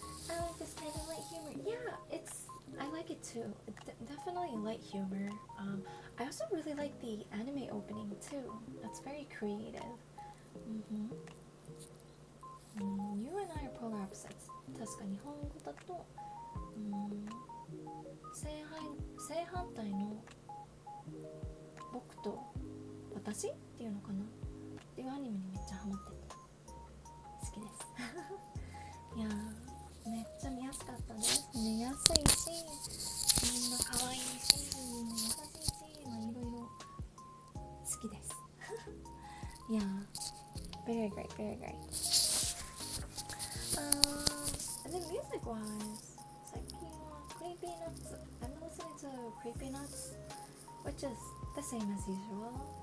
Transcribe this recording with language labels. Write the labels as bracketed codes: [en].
[en] I like this kind of light humor. Yeah, I like it too. It's definitely light humor. I also really like the anime opening too. That's very creative. You and I are polar opposites. [ja] 確か日本語だと、正反対の僕と私っていうのかなっていうアニメにめっちゃハマってた。好きです。いやー、めっちゃ見やすかったです。見やすいし、みんな可愛いし、みんな優しいし、いろいろ好きです。 [en] いやー、very great, very great. And then music-wise, [ja] 最近は [en] Creepy Nuts. I've been listening to Creepy Nuts, which is the same as usual.